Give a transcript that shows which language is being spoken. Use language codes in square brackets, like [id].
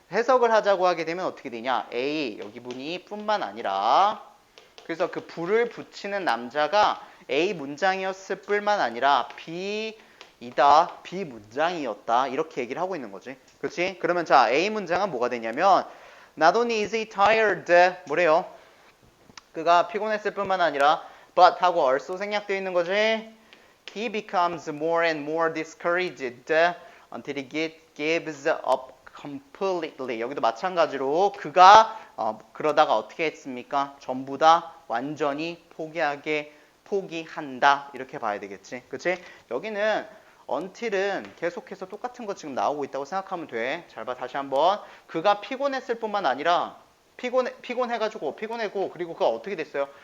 [ko] 해석을 하자고 하게 되면 어떻게 되냐? A 여기 분이 뿐만 아니라 그래서 그 불을 붙이는 남자가 A 문장이었을 뿐만 아니라 B이다, B 문장이었다 이렇게 얘기를 하고 있는 거지. 그렇지? 그러면 자 A 문장은 뭐가 되냐면 [en] Not only is he tired [ko] 뭐래요? 그가 피곤했을 뿐만 아니라 but 하고 also 생략되어 있는 거지. [en] He becomes more and more discouraged until he gives up completely. [ko] 여기도 마찬가지로 그가 그러다가 어떻게 했습니까? 전부 다 완전히 포기한다 이렇게 봐야 되겠지. 그치? 여기는 until은 계속해서 똑같은 거 지금 나오고 있다고 생각하면 돼. 잘 봐 다시 한번. 그가 피곤했을 뿐만 아니라 피곤해가지고 피곤했고 그리고 그가 어떻게 됐어요?